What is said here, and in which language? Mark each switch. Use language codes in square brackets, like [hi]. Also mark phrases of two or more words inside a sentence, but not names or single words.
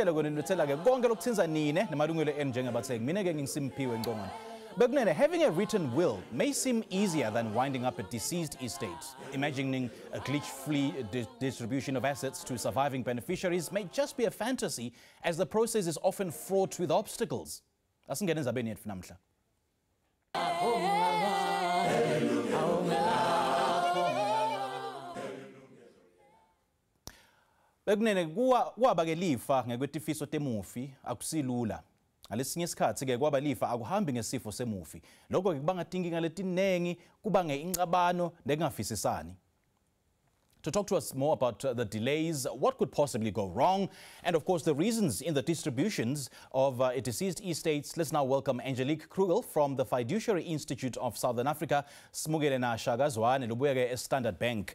[en] Having a written will may seem easier than winding up a deceased estate. Imagining a glitch-free distribution of assets to surviving beneficiaries may just be a fantasy, as the process is often fraught with obstacles. [ss] Bekunene kwaba ke lifa ngekwetifiso temufi akusilula. Ngalesinye isikhathi ke kwaba lifa akuhambi ngesifo semufi. Lokho ke kubanga inkinga letinengi, kubange ingxabano nekungafisisani. [en] To talk to us more about the delays, what could possibly go wrong, and of course the reasons in the distributions of a deceased estates, let's now welcome Angelique Krugel from the Fiduciary Institute of Southern Africa, Smugelena Shagazwan, and Lubwege Standard Bank.